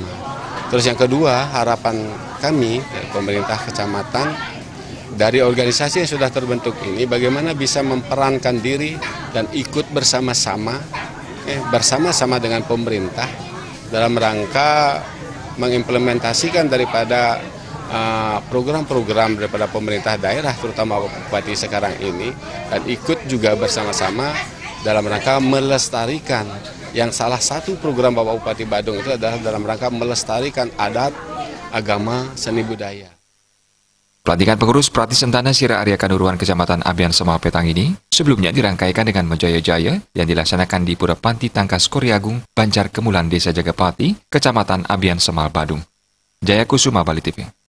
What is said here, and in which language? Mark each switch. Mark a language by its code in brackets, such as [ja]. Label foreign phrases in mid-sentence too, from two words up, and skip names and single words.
[id] Terus yang kedua, harapan kami dari pemerintah kecamatan, dari organisasi yang sudah terbentuk ini, bagaimana bisa memperankan diri dan ikut bersama-sama dengan pemerintah dalam rangka mengimplementasikan daripada program-program daripada pemerintah daerah, terutama Bupati sekarang ini, dan ikut juga bersama-sama dalam rangka melestarikan. Yang salah satu program Bapak Bupati Badung itu adalah dalam rangka melestarikan adat, agama, seni budaya. Pelantikan pengurus Prati Sentana Sira Arya Kanuruhan Kecamatan Abian Semal Petang ini sebelumnya dirangkaikan dengan menjaya-jaya yang dilaksanakan di Pura Panti Tangkas Koryagung, Banjar Kemulan, Desa Jagapati, Kecamatan Abian Semal Badung. Jaya Kusuma, Bali TV.